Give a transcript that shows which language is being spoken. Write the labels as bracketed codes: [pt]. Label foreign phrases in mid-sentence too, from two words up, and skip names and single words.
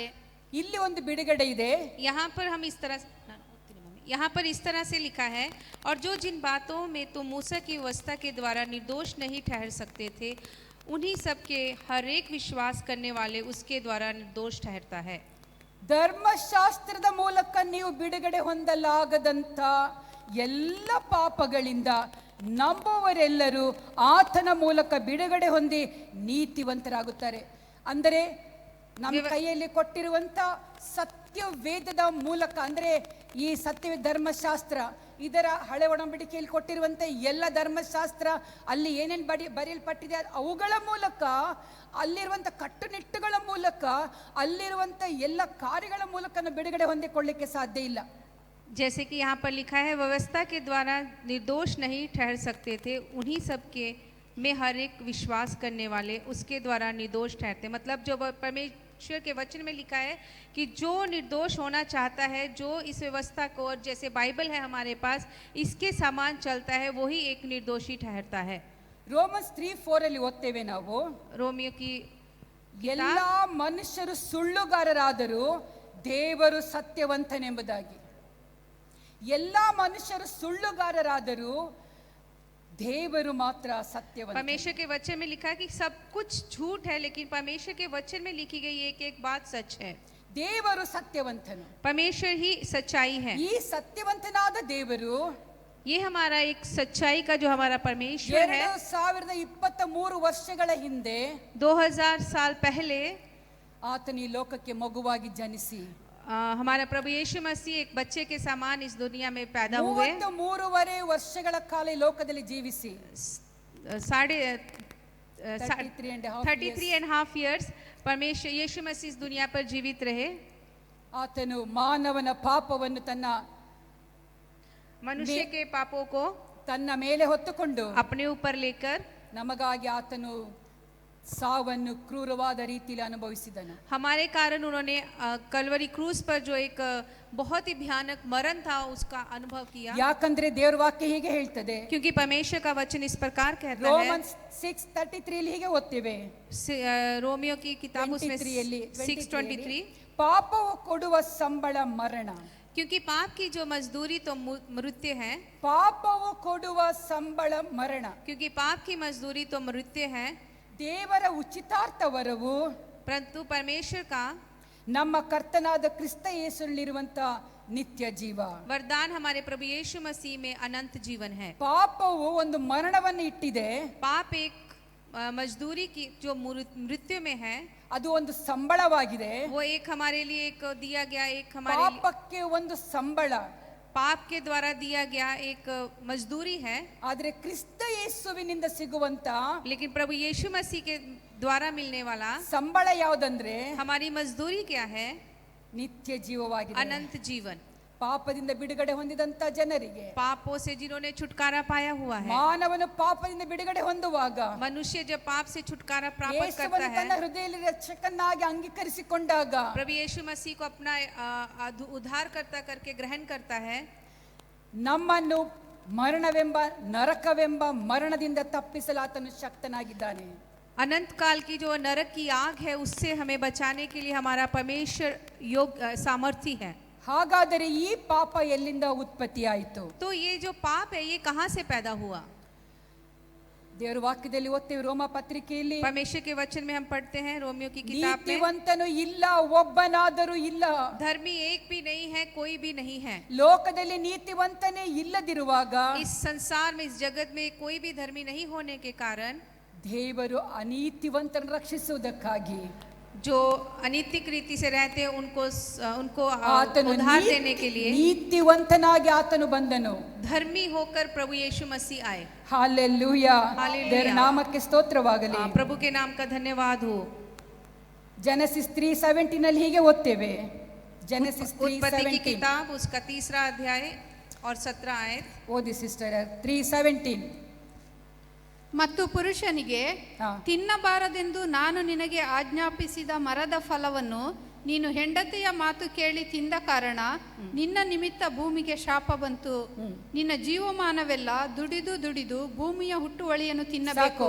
[kn] ಇಲ್ಲಿ ಒಂದು ಬಿಡುಗಡೆ ಇದೆ. [hi] यहाँ पर इस तरह से लिखा है, और जो जिन बातों में तुम मूसा की व्यवस्था के द्वारा निर्दोष नहीं ठहर सकते थे, उन्हीं सब के हर एक विश्वास करने वाले उसके द्वारा निर्दोष ठहरता है. [kn] ಧರ್ಮಶಾಸ್ತ್ರದ ಮೂಲಕ ನೀವು ಬಿಡುಗಡೆ ಹೊಂದಲಾಗದಂತ ಎಲ್ಲ ಪಾಪಗಳಿಂದ ನಂಬುವವರೆಲ್ಲರೂ ಆತನ ಮೂಲಕ ಬಿಡುಗಡೆ ಹೊಂದಿ ನೀತಿವಂತರಾಗುತ್ತಾರೆ. ಅಂದರೆ ನಮ್ಮ ಕೈಯಲ್ಲಿ ಕೊಟ್ಟಿರುವಂತ ಸತ್ಯ ವೇದದ ಮೂಲಕ, ಅಂದ್ರೆ ಈ ಸತ್ಯ ಧರ್ಮಶಾಸ್ತ್ರ, ಇದರ ಹಳೆ ಒಡಂಬಡಿಕೆಯಲ್ಲಿ ಕೊಟ್ಟಿರುವಂತ ಎಲ್ಲ ಧರ್ಮಶಾಸ್ತ್ರ, ಅಲ್ಲಿ ಏನೇನು ಬರೆಯಲ್ಪಟ್ಟಿದೆ ಅವುಗಳ ಮೂಲಕ, ಅಲ್ಲಿರುವಂತ ಕಟ್ಟುನಿಟ್ಟುಗಳ ಮೂಲಕ, ಅಲ್ಲಿರುವಂತ ಎಲ್ಲ ಕಾರ್ಯಗಳ ಮೂಲಕ ಬಿಡುಗಡೆ ಹೊಂದಿಕೊಳ್ಳಿಕ್ಕೆ ಸಾಧ್ಯ ಇಲ್ಲ. [hi] जैसे कि यहाँ पर लिखा है, व्यवस्था के द्वारा निर्दोष नहीं ठहर सकते थे, उन्हीं सब के में हर एक विश्वास करने वाले उसके द्वारा निर्दोष ठहरते. मतलब जो परमेश्वर के वचन में लिखा है कि जो निर्दोष होना चाहता है, जो इस व्यवस्था को, और जैसे बाइबल है हमारे पास, इसके समान चलता है, वही एक निर्दोषी ठहरता है. [kn] ರೋಮನ್ಸ್ 3:4 ಅಲ್ಲಿ ಓದ್ತೇವೆ ನಾವು. [hi] रोमियो की [kn] ಎಲ್ಲ ಮನುಷ್ಯರು ಸುಳ್ಳುಗಾರರಾದರೂ ದೇವರು ಸತ್ಯವಂತನೆಂಬುದಾಗಿ. ಎಲ್ಲ ಮನುಷ್ಯರು ಸುಳ್ಳುಗಾರರಾದರೂ ದೇವರು ಮಾತ್ರ ಸತ್ಯವಂತ. [hi] परमेश्वर के वचन में लिखा है कि सब कुछ झूठ है, लेकिन परमेश्वर के वचन में लिखी गई एक एक बात सच है. [kn] ದೇವರು ಸತ್ಯವಂತನು. [hi] परमेश्वर ही सच्चाई है. [kn] ಈ ಸತ್ಯವಂತನಾದ ದೇವರು, [hi] ये हमारा एक सच्चाई का जो हमारा परमेश्वर है, [kn] 2023 ವರ್ಷಗಳ ಹಿಂದೆ [hi] 2000 साल पहले [kn] ಆತನು ಈ ಲೋಕಕ್ಕೆ ಮಗುವಾಗಿ ಜನಿಸಿ [hi] हमारा प्रभु यीशु मसीह एक बच्चे के समान इस दुनिया में पैदा हुए. [kn] 33 ವರ್ಷಗಳ ಕಾಲ ಈ ಲೋಕದಲ್ಲಿ ಜೀವಿಸಿ [hi] 33.5 years परमेश्वर यीशु मसीह इस दुनिया पर जीवित रहे. [kn] ಆತನು ಮಾನವನ ಪಾಪವನ್ನು [hi] मनुष्य के पापों को [kn] ತನ್ನ ಮೇಲೆ ಹೊತ್ತುಕೊಂಡು [hi] अपने ऊपर लेकर [kn] ನಮಗಾಗಿ ಆತನು ಸಾವನ್ನು ಕ್ರೂರವಾದ ರೀತಿಯಲ್ಲಿ ಅನುಭವಿಸಿದನು. [hi] हमारे कारण उन्होंने कलवरी क्रूज पर जो एक बहुत ही भयानक मरण था उसका अनुभव किया. [kn] ಯಾಕಂದ್ರೆ ದೇವರ ವಾಕ್ಯ ಹೀಗೆ ಹೇಳ್ತದೆ. [hi] क्योंकि परमेश्वर का वचन इस प्रकार कहता है. [kn] ರೋಮನ್ಸ್ 6:33 ಅಲ್ಲಿ ಹೀಗೆ ಓದ್ತೇವೆ. [hi] रोमियो की किताब उसमें 6:23, [kn] ಪಾಪವು ಕೊಡುವ ಸಂಬಳ ಮರಣ. [hi] क्योंकि पाप की जो मजदूरी तो मृत्यु है. [kn] ಪಾಪವು ಕೊಡುವ ಸಂಬಳ ಮರಣ. [hi] क्योंकि पाप की मजदूरी तो मृत्यु है. [kn] ದೇವರ ಉಚಿತಾರ್ಥ ವರವು, [hi] परंतु परमेश्वर का [kn] ನಮ್ಮ ಕರ್ತನಾದ ಕ್ರಿಸ್ತ ಯೇಸುವಿನಲ್ಲಿರುವಂತ ನಿತ್ಯ ಜೀವ. [hi] वरदान हमारे प्रभु यीशु मसीह में अनंत जीवन है. [kn] ಪಾಪವು ಒಂದು ಮರಣವನ್ನು ಇಟ್ಟಿದೆ. [hi] पाप एक मजदूरी की जो मृत्यु में है, [kn] ಅದು ಒಂದು ಸಂಬಳವಾಗಿದೆ. [hi] वो एक हमारे लिए एक दिया गया, एक हमारे [kn] ಪಾಪಕ್ಕೆ ಒಂದು ಸಂಬಳ, [hi] पाप के द्वारा दिया गया एक मजदूरी है. [kn] ಆದರೆ ಕ್ರಿಸ್ತ ಯೇಸುವಿನಿಂದ ಸಿಗುವಂತ, [hi] लेकिन प्रभु यीशु मसीह के द्वारा मिलने वाला [kn] ಸಂಬಳ ಯಾವುದಂದ್ರೆ, [hi] हमारी मजदूरी क्या है? [kn] ನಿತ್ಯ ಜೀವವಾಗಿದೆ, [hi] अनंत जीवन. [kn] ಪಾಪದಿಂದ ಬಿಡುಗಡೆ ಹೊಂದಿದಂತ ಜನರಿಗೆ, [hi] पापों से जिन्होंने छुटकारा पाया हुआ है. [kn] ಮಾನವನು ಪಾಪದಿಂದ ಬಿಡುಗಡೆ ಹೊಂದುವಾಗ, [hi] मनुष्य जब पाप से छुटकारा प्राप्त करता है, [kn] ತನ್ನ ಹೃದಯದಲ್ಲಿ ರಕ್ಷಕನಾಗಿ ಅಂಗೀಕರಿಸಿಕೊಂಡಾಗ, [hi] प्रभु यीशु मसीह को अपना उद्धारकर्ता करके ग्रहण करता है, [kn] ನಮ್ಮನ್ನು ಮರಣವೆಂಬ ನರಕವೆಂಬ ಮರಣದಿಂದ ತಪ್ಪಿಸಲು ಆತನು ಶಕ್ತನಾಗಿದ್ದಾನೆ. [hi] अनंत काल की जो नरक की आग है उससे हमें बचाने के लिए हमारा परमेश्वर योग्य सामर्थी है. [kn] ಹಾಗಾದರೆ ಈ ಪಾಪ ಎಲ್ಲಿಂದ ಉತ್ಪತ್ತಿ ಆಯಿತು? [hi] तो ये जो पाप है ये कहाँ से पैदा हुआ? [kn] ದೇವರ ವಾಕ್ಯದಲ್ಲಿ ಓದ್ತೇವೆ, ರೋಮ ಪತ್ರಿಕೆಯಲ್ಲಿ, [hi] परमेश्वर के वचन में हम पढ़ते हैं रोमियो की किताब में, [kn] ನೀತಿವಂತನು ಇಲ್ಲ, ಒಬ್ಬನಾದರೂ ಇಲ್ಲ. [hi] धर्मी एक भी नहीं है, कोई भी नहीं है. [kn] ಲೋಕದಲ್ಲಿ ನೀತಿವಂತನೇ ಇಲ್ಲದಿರುವಾಗ, [hi] इस संसार में, इस जगत में कोई भी धर्मी नहीं होने के कारण [kn] ದೇವರು ಅನೀತಿವಂತನ ರಕ್ಷಿಸುವುದಕ್ಕಾಗಿ [hi] जो अनैतिक रीति से रहते हैं उनको [kn] ಆತನು [hi] उद्धार देने के लिए [kn] ನೀತಿವಂತನಾಗಿ ಆತನು ಬಂದನು. [hi] धर्मी होकर प्रभु यीशु मसीह आए। [kn] ಹಾಲೆಲೂಯಾ, ಹಾಲೆಲೂಯಾ. ದೇವರ ನಾಮಕ್ಕೆ ಸ್ತೋತ್ರವಾಗಲಿ. [hi] प्रभु के नाम का धन्यवाद हो। [kn] Genesis 3:17 ನಲ್ಲಿ ಹೀಗೆ ಓದ್ತೇವೆ. [hi] Genesis उत्पत्ति की 3:17 किताब उसका 3रा अध्याय और 17 आयत। [kn] ಓದಿ ಸಿಸ್ಟರ್. 3:17 ಮತ್ತು ಪುರುಷನಿಗೆ, ಹಾ. ತಿನ್ನಬಾರದೆಂದು ನಾನು ನಿನಗೆ ಆಜ್ಞಾಪಿಸಿದ ಮರದ ಫಲವನ್ನು ನೀನು ಹೆಂಡತಿಯ ಮಾತು ಕೇಳಿ ತಿಂದ ಕಾರಣ ನಿನ್ನ ನಿಮಿತ್ತ ಭೂಮಿಗೆ ಶಾಪ ಬಂತು. ನಿನ್ನ ಜೀವಮಾನವೆಲ್ಲ ದುಡಿದು ದುಡಿದು ಭೂಮಿಯ ಹುಟ್ಟುವಳಿಯನ್ನು ತಿನ್ನಬೇಕು.